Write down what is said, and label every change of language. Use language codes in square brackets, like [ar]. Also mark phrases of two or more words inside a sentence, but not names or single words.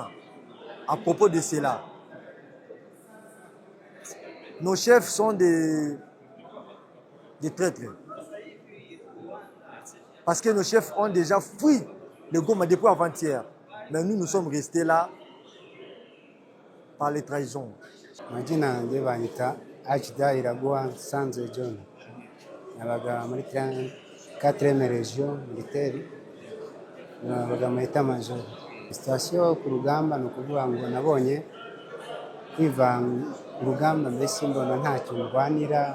[fr] À propos de cela, nos chefs sont des traîtres. Parce que nos chefs ont déjà fui le Goma depuis avant-hier. Mais nous, nous sommes restés là par les trahisons. [rw] Majina yanjye banyita Akida Iraguha Sanze John. Nabaga muri 4e region militaire. Nabaga muri Tamajoro. Station ku rugamba no kuvuga ngo nabonye kwivanga urugamba mbese mbona nta kintu rwanira.